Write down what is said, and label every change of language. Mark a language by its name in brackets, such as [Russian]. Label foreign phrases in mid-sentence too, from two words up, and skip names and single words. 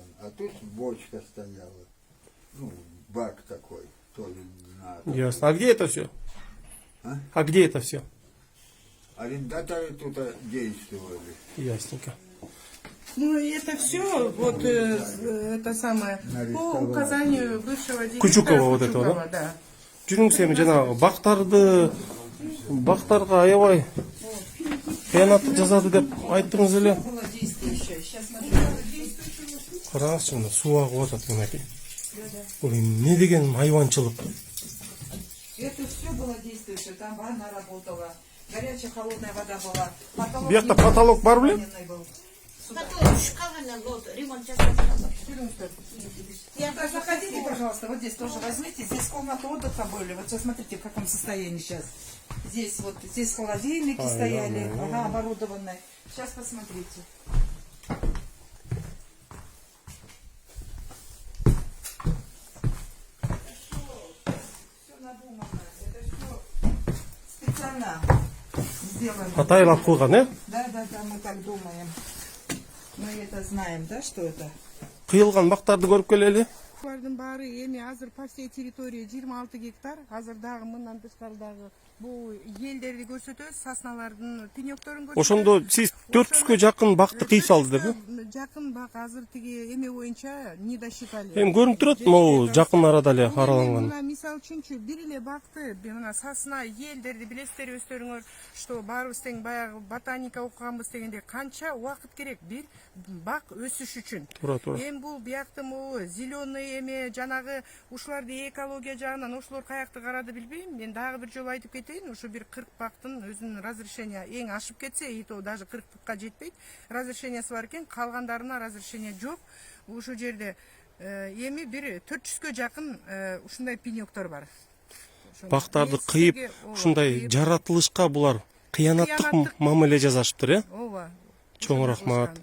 [Russian] А тут бочка стояла, ну, бак такой, тоже на... Ясно. А где это все? А где это все? Арендаторы тут действовали. Ясненько. Ну, это все, вот это самое, по указанию бывшего директора Кучукова вот этого, да? [Kyrgyz] Жүрүңүз эми жанагы бактарга аябай кыянаттык жасады деп айттыңыз эле. [Russian] Было действующее. Сейчас смотрю. [Kyrgyz] Караңызчы, мына суу агып атат мынакей. Бул эмне деген айванчылык. [Russian] Это все было действующее. Там ванна работала. Горячая, холодная вода была. Потолок [Kyrgyz] Биякта [Russian] не был, [Kyrgyz] потолок бар беле? [Russian] военный был. Сюда. [Kyrgyz] ремонт жасап [Russian] Заходите, пожалуйста, вот здесь тоже возьмите. Здесь комната отдыха были. Вот сейчас смотрите, в каком состоянии сейчас. Здесь вот, здесь холодильники стояли, ага, оборудованные. Сейчас посмотрите. Все надумано. Это все специально сделано. [Kyrgyz] Атайлап койгон, э? [Russian] Да, мы так думаем. Мы это знаем, да, что это? [Kyrgyz] Кыйылган бактарды көрүп келели. Булардын баары эми азыр [Russian] по всей территории [Kyrgyz] 26 гектар. Азыр дагы мындан тышкары дагы бул елдерди көрсөтөбүз, сосналардын пенёкторун көрсөтөбүз. Ошондо сиз 400 жакын бакты кыйып салды депи? Жакын бак азыр тиги эме боюнча [Russian] не досчитали. [Kyrgyz] Эми көрүнүп турат, могу жакын арада эле араланган. Мына мисалы үчүнчү бир эле бакты, мына сосна елдерди билесиздер өздөрүңөр, что баарыбыз тең баягы ботаника окуганбыз дегенде канча убакыт керек бир бак өсүш үчүн. Туура. Эми бул биякты могу зеленый эме жанагы ушуларды экология жагынан ошолор каякты карады билбейм. Мен дагы бир жолу айтып кетейин, ушу бир 40 бактын өзүнүн разрешение эң ашып кетсе, [Russian] и то даже 40-ка жетпейт. [Kyrgyz] Разрешениясы бар экен, калгандарына разрешение жок. Ушу жерде эми бир 400гө жакын ушундай пенёктор бар. Бактарды кыйып, ушундай жаратылышка булар кыянаттык мамиле жасашыптыр, э? Ооба. Чоң рахмат.